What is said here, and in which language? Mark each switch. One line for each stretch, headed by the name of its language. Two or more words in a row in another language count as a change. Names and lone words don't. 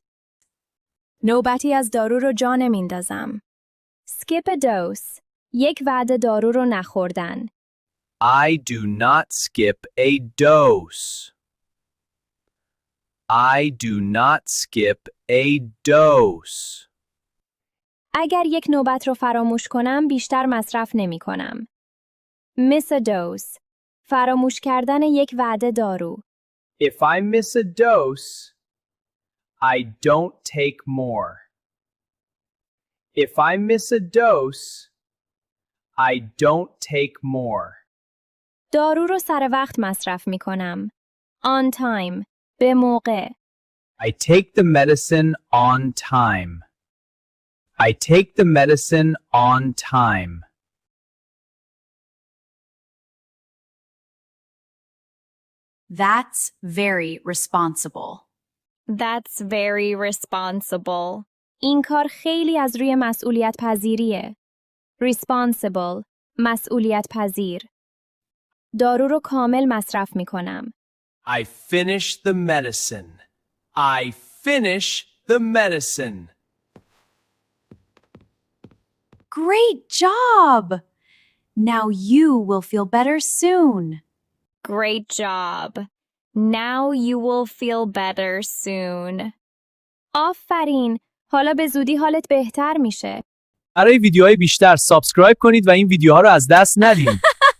Persian: نوبتی از دارو رو جا نمیندازم.
English: Skip a dose
Persian: یک وعده دارو رو نخوردن.
English: I do not skip a dose. I do not skip a dose.
Persian: اگر یک نوبت رو فراموش کنم بیشتر مصرف نمی کنم.
English: Miss a dose
Persian: فراموش کردن یک وعده دارو.
English: If I miss a dose, I don't take more. If I miss a dose, I don't take more.
Persian: دارو رو سر وقت مصرف می کنم.
English: On time
Persian: به موقع.
English: I take the medicine on time. I take the medicine on time. That's very responsible. That's very responsible.
Persian: این کار خیلی از روی مسئولیت پذیریه. Responsible مسئولیت پذیر. دارو رو کامل مصرف می کنم.
English: I finish the medicine. I finish the medicine. Great job! Now you will feel better soon. Great job. Now you will feel better soon.
Persian: آفرین. حالا به زودی حالت بهتر میشه. برای ویدیوهای بیشتر سابسکرایب کنید و این ویدیوها رو از دست ندید.